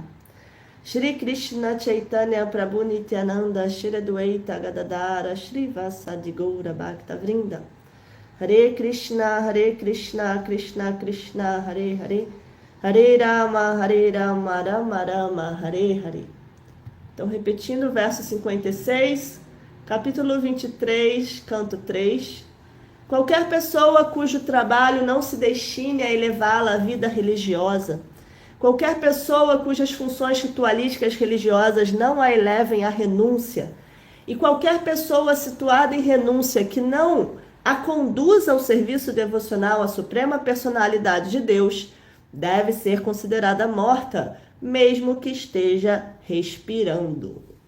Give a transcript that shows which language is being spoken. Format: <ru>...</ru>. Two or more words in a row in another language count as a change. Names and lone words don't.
<sa>श्री कृष्ण चैतन्य प्रभु नित्यानन्द श्री अद्वैत गदाधर श्रीवासादि गौर भक्त वृन्द. हरे कृष्ण कृष्ण कृष्ण हरे हरे हरे राम राम राम हरे हरे Hare Rama Rama Rama Hare Hare.</sa> <pt>Então, repetindo o verso 56, capítulo 23, canto 3. Qualquer pessoa cujo trabalho não se destine a elevá-la à vida religiosa, qualquer pessoa cujas funções ritualísticas religiosas não a elevem à renúncia, e qualquer pessoa situada em renúncia que não a conduza ao serviço devocional à Suprema Personalidade de Deus, deve ser considerada morta, mesmo que esteja respirando.</pt>